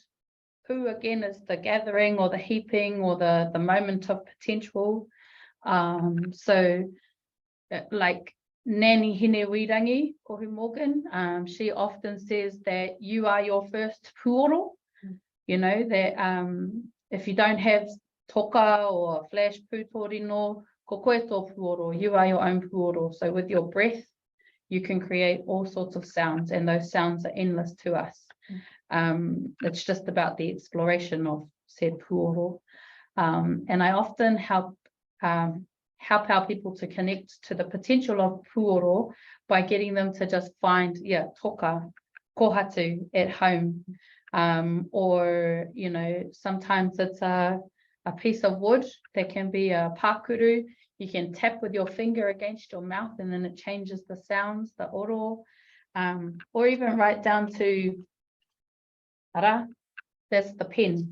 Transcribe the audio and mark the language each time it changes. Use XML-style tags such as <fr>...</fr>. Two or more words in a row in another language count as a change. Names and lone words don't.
<en>Pu again is the gathering or the heaping or the moment of potential. So like Nani Hine Wirangi, Kohi Morgan, she often says that you are your first puoro, you know, that if you don't have toka or flash putorino,</en> <mi>ko koe tō puoro,</mi> <en>you are your own puoro. So with your breath, you can create all sorts of sounds, and those sounds are endless to us. It's just about the exploration of said puoro. And I often help our people to connect to the potential of puoro by getting them to just find,</en> <mi>toka, kohatu</mi> <en>at home. Or, you know, sometimes it's a piece of wood that can be a pakuru. You can tap with your finger against your mouth and then it changes the sounds, the oro. Or even right down to ara, that's the pen.</en>